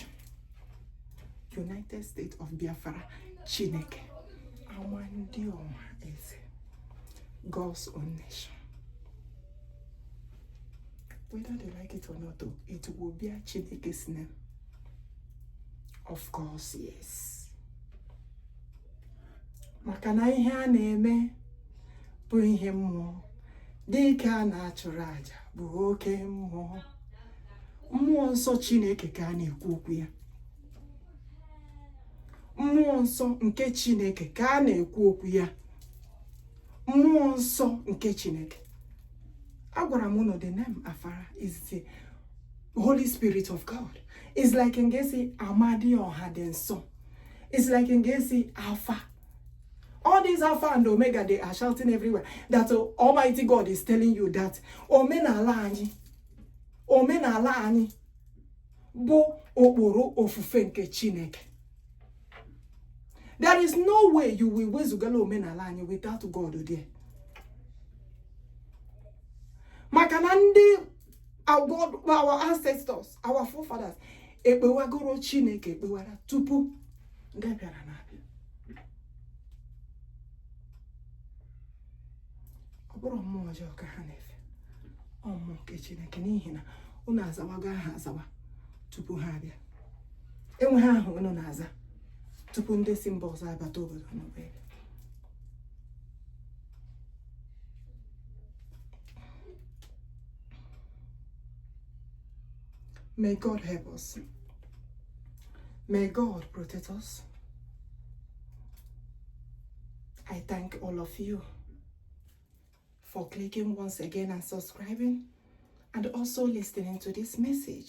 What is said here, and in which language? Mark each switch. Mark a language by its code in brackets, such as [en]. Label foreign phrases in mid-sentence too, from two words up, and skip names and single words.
[en] United States of Biafra, Chineke. Amandioma is God's own nation. Whether they like it or not, it will be a Chineke's name. Of course, yes. [ig] Makana ihe a na-eme bụ ihe mmụọ. Dịka na-achụrụ aja bụ oke mmụọ. Mmụọ nsọ Chineke ka a na-ekwu okwu ya. Mmụọ nsọ nke Chineke ka a na-ekwu okwu ya. Mmụọ nsọ nke Chineke. Agwara m unu [en] the name Afara is the Holy Spirit of God. It's like in Gesi Amadi or Hadenso. It's like in Gesi Alpha. All these Alpha and Omega, they are shouting everywhere that Almighty God is telling you that [ig] Omenala anyị bụ okporo ofufe nke Chineke. [en] There is no way you will [ig] wezugala omenala anyị [en] without God there. [ig] Maka na ndị [en] our ancestors, our forefathers, [ig] ekpewagoro Chineke ekpewara tupu ndị bịara na ọbụrụ mmụọ ọjọọ ka ha na-efe ọmụmụ nke Chineke n'ihi na unu azawago aha azawa tupu ha abịa. Enwe ha ahụ unu na-aza tupu ndị si mba ọzọ abata obodo n'obe. [en] May God help us. May God protect us. I thank all of you for clicking once again and subscribing and also listening to this message.